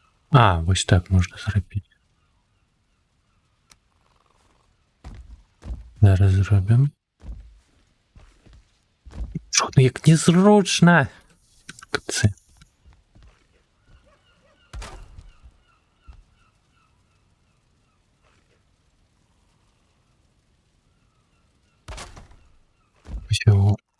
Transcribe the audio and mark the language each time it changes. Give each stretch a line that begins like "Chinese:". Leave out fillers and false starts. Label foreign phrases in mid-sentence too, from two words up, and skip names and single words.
Belarusian: А, вось так можна зрабіць. Зараз зробім.
Ukrainian: Що, ну як незручно! Це. Всього.